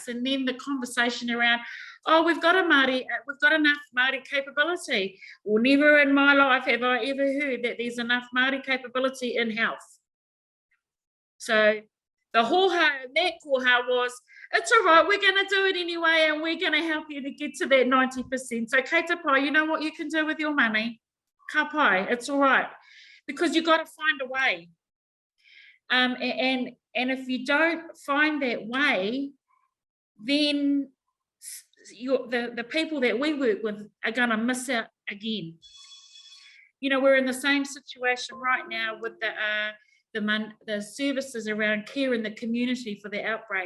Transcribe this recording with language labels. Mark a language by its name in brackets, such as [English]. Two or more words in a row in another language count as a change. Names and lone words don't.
[English] And then the conversation around, oh, we've got enough Māori capability. Well, never in my life have I ever heard that there's enough Māori capability in health. So the hoha, that koha was, it's all right, we're going to do it anyway and we're going to help you to get to that 90%. [Māori] So kei te pai, [English] you know what you can do with your money? [Māori] Ka pai, [English] it's all right. Because you've got to find a way. And if you don't find that way, then the people that we work with are going to miss out again. You know, we're in the same situation right now with the services around care in the community for the outbreak.